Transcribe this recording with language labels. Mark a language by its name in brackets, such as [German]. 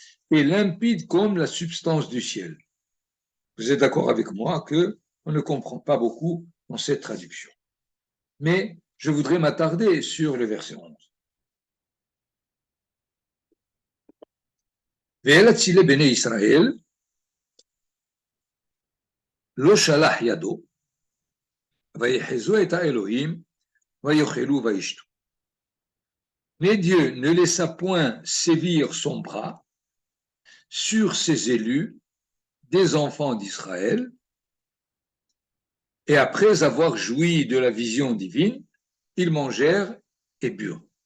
[French] est limpide comme la substance du ciel. Vous êtes d'accord avec moi qu'on ne comprend pas beaucoup dans cette traduction. Mais je voudrais m'attarder sur le verset 11. [Hebrew] ואל אצילי בני ישראל לא שלח ידו ויחזו את האלוהים ויאכלו וישתו. [French] Mais Dieu ne laissa point sévir son bras sur ses élus, des enfants d'Israël, et après avoir joui de la vision divine, ils mangèrent et burent.